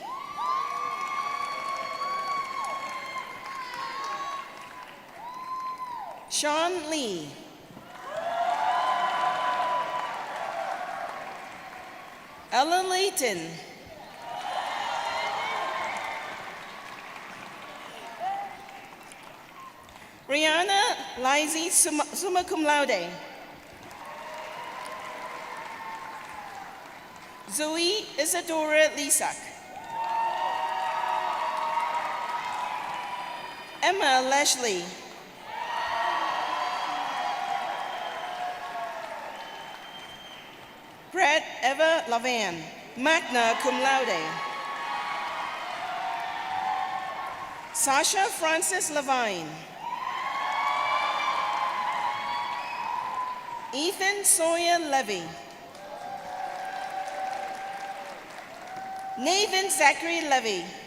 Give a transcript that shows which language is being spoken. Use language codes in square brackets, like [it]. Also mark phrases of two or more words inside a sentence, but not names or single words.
[en] Sean Lee. Ellen Layton. Rihanna Lizy, [la] summa cum laude. [en] Zoe Isadora Lisak. Emma Leslie. Brett Eva Lavan, [la] magna cum laude. [en] Sasha Francis Levine. Ethan Sawyer Levy. Nathan Zachary Levy.